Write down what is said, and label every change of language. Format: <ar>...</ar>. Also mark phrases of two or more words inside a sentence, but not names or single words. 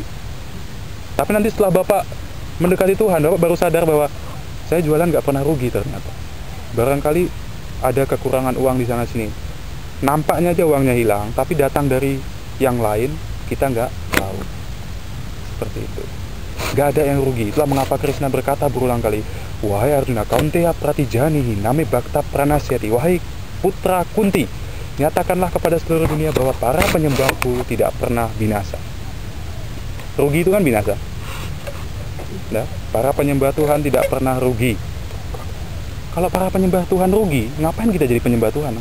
<id>Tapi nanti setelah Bapak mendekati Tuhan, Bapak baru sadar bahwa saya jualan nggak pernah rugi ternyata. Barangkali ada kekurangan uang di sana sini. Nampaknya aja uangnya hilang, tapi datang dari yang lain, kita nggak tahu. Seperti itu. Nggak ada yang rugi. Itulah mengapa Krishna berkata berulang kali, wahai Arjuna,</id> <sa>kaunteya pratijanihi name bhakta pranasyati.</sa> <id>Wahai putra Kunti, nyatakanlah kepada seluruh dunia bahwa para penyembahku tidak pernah binasa. Rugi itu kan binasa. Nah, para penyembah Tuhan tidak pernah rugi. Kalau para penyembah Tuhan rugi, ngapain kita jadi penyembah Tuhan?</id>